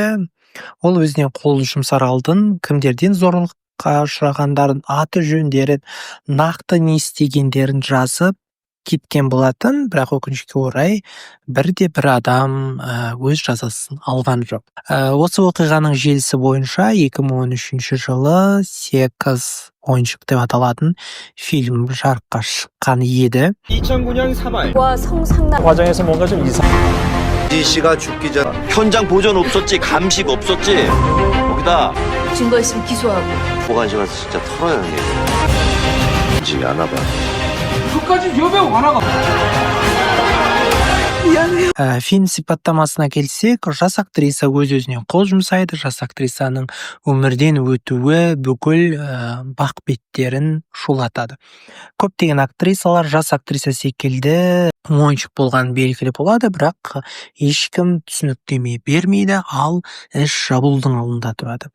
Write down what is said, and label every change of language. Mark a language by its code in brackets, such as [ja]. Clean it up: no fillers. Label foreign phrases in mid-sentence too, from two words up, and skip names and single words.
[kk] Ол өзіне қол жұмсар алдын кімдерден зорлыққа ұшырағандарын, аты жөндерін, нақты не істегендерін жазып кеткен болатын, бірақ өкінішке орай бірде-бір адам өз жазасын алған жоқ. Осы оқиғаның желісі бойынша 2013 жылы «Секас. ойыншық» деп аталатын фильм жарыққа шыққан еді. [ko] 2009년 3월 와 성상남 과정에서 뭔가 좀 이상. 이 씨가 죽기 전 현장 보존 없었지, 감식 없었지. 거기다 증거 있으면 기소하고 보관실 가서 진짜 털어야 형님. 지금 안 와봐. [kk] Фильм сипаттамасына келсек, жас актриса өз-өзіне қол жұмсайды. Жас актрисаның өмірден өтуі бүкіл бақ беттерін шулатады. Көптеген актрисалар жас актриса секілді ойыншық болған белгілі болады, бірақ ешкім түсініктеме бермейді, ал іс жабылудың алдында тұрады.